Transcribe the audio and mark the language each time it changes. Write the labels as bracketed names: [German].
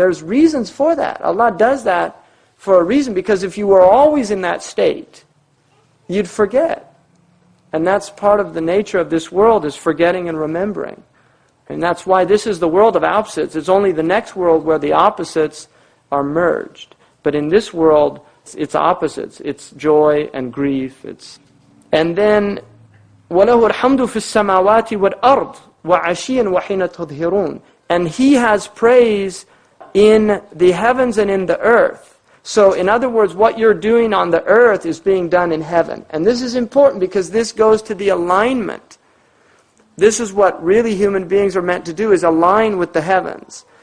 [English] There's reasons for that. Allah does that for a reason, because if you were always in that state, you'd forget. And that's part of the nature of this world, is forgetting and remembering. And that's why this is the world of opposites. It's only the next world where the opposites are merged. But in this world, it's opposites. It's joy and grief. And then [Arabic] وَلَهُ الْحَمْدُ فِي السَّمَاوَاتِ وَالْأَرْضِ وَعَشِيًّا وَحِينَ تُظْهِرُونَ. [English] And He has praise in the heavens and in the earth. So in other words, what you're doing on the earth is being done in heaven. And this is important because this goes to the alignment. This is what really human beings are meant to do, is align with the heavens.